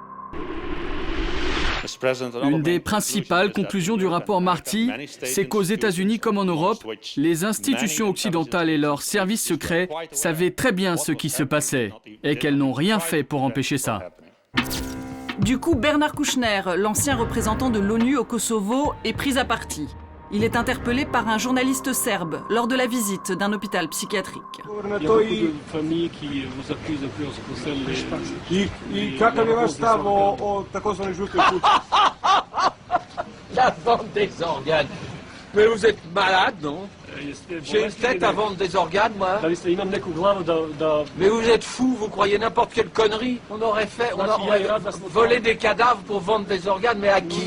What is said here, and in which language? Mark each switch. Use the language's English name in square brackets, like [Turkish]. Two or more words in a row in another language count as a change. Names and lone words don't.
[French] Une des principales conclusions du rapport Marty, c'est qu'aux États-Unis comme en Europe, les institutions occidentales et leurs services secrets savaient très bien ce qui se passait et qu'elles n'ont rien fait pour empêcher ça. Du coup, Bernard Kouchner, l'ancien représentant de l'ONU au Kosovo, est pris à partie. Il est interpellé par un journaliste serbe lors de la visite d'un hôpital psychiatrique. Il y a beaucoup de familles qui vous accusent de plus en plus. [Serbian] I kakav je vaš stav o takozvanoj žutoj kući? [French] La vente des organes. Mais vous êtes malade, non? J'ai une tête à vendre des organes, moi. Mais vous êtes fou, vous croyez n'importe quelle connerie. On aurait volé des cadavres pour vendre des organes, mais à qui?